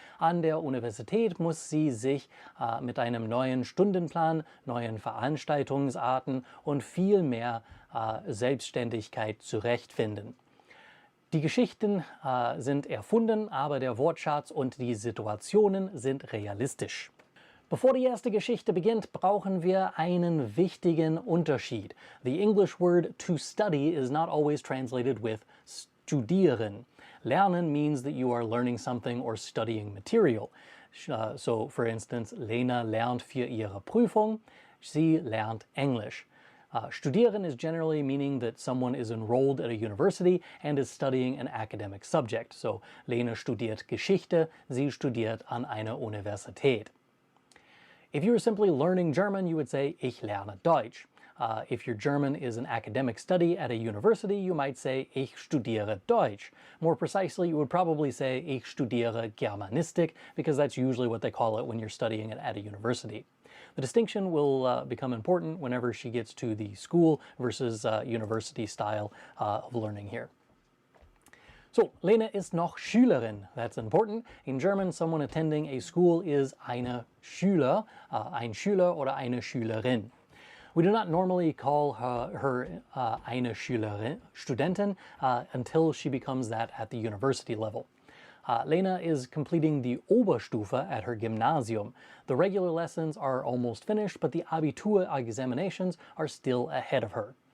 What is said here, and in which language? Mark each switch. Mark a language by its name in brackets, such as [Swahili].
[German] An der Universität muss sie sich mit einem neuen Stundenplan, neuen Veranstaltungsarten und viel mehr Selbstständigkeit zurechtfinden. Die Geschichten sind erfunden, aber der Wortschatz und die Situationen sind realistisch. Bevor die erste Geschichte beginnt, brauchen wir einen wichtigen Unterschied. [English] The English word to study is not always translated with studieren. Lernen means that you are learning something or studying material. So, for instance, [German] Lena lernt für ihre Prüfung, sie lernt Englisch. [English] Studieren is generally meaning that someone is enrolled at a university and is studying an academic subject. [German] So, Lena studiert Geschichte, sie studiert an einer Universität. [English] If you were simply learning German, you would say, [German] ich lerne Deutsch. [English] If your German is an academic study at a university, you might say, [German] ich studiere Deutsch. [English] More precisely, you would probably say, [German] ich studiere Germanistik, [English] because that's usually what they call it when you're studying it at a university. The distinction will become important whenever she gets to the school versus university style of learning here. So, [German] Lena ist noch Schülerin. [English] That's important. In German, someone attending a school is [German] eine Schüler, ein Schüler oder eine Schülerin. [English] We do not normally call her eine Studentin until she becomes that at the university level. Lena is completing the Oberstufe at her Gymnasium. The regular lessons are almost finished, but the Abitur examinations are still ahead of her.